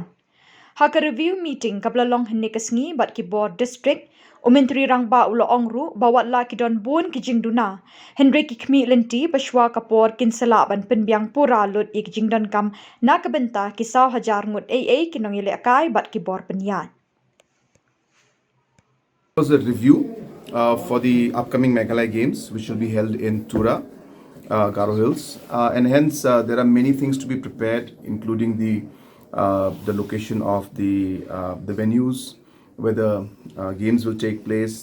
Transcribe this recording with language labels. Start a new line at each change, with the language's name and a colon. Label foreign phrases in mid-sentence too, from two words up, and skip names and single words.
Khasi: Haka
English: review meeting
Khasi: kablalong hynne sngi bat ki board distrik Myntri Rangbah watla watla kidon bun jingduna hynrei khmih lynti shwa kapor kinsala ban pynbiang pura lut jingdonkam na bynta kisau hajar ngut nongialehkai bat ki board pyniaid.
English: Was a review for the upcoming Meghalaya Games, which will be held in Tura, Garo Hills, and hence there are many things to be prepared, including the location of the venues where the games will take place.